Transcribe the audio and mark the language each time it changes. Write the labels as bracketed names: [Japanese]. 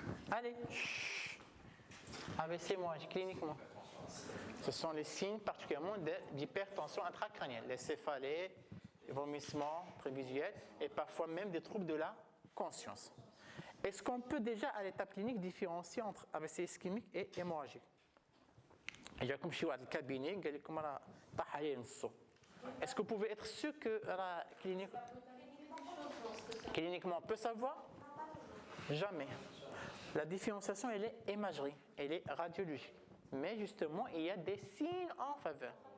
[French] Allez. AVC hémorragique, cliniquement. Ce sont les signes particulièrement d'hypertension intracrânienne, les céphalées, les vomissements prévisuels et parfois même des troubles de la conscience. Est-ce qu'on peut déjà à l'étape clinique différencier entre AVC ischémique et hémorragique? [Arabic] جاكم شي واحد الكابيني قال لكم راه طاح عليه نصو. [French] Est-ce que vous pouvez être sûr que la cliniquement on peut savoir? Jamais. La différenciation elle est imagerie, elle est radiologique. Mais justement, il y a des signes en faveur.